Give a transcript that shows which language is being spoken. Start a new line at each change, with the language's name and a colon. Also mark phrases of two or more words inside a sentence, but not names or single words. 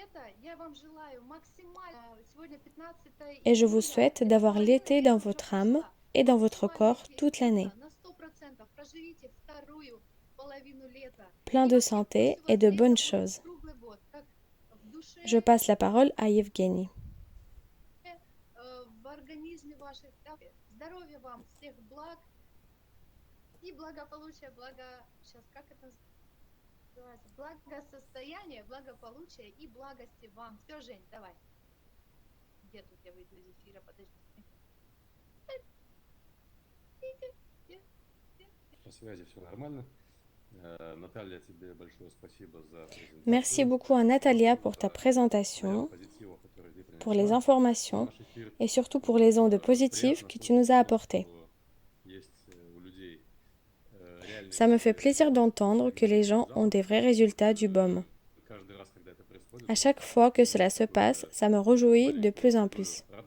French: Et je vous souhaite d'avoir l'été dans votre âme et dans votre corps toute l'année. Plein de santé et de bonnes choses. Je passe la parole à Yevgeny.
Russian: Благосостояние, благополучие и благости вам. Все, Жень, давай. Где тут я выйду из эфира? Подожди. По связи все нормально. Наталья, тебе большое спасибо за презентацию.
French: Merci beaucoup à Natalia pour ta présentation, pour les informations et surtout pour les ondes positives que tu nous as apportées. Ça me fait plaisir d'entendre que les gens ont des vrais résultats du BOM. À chaque fois que cela se passe, ça me réjouit de plus en plus.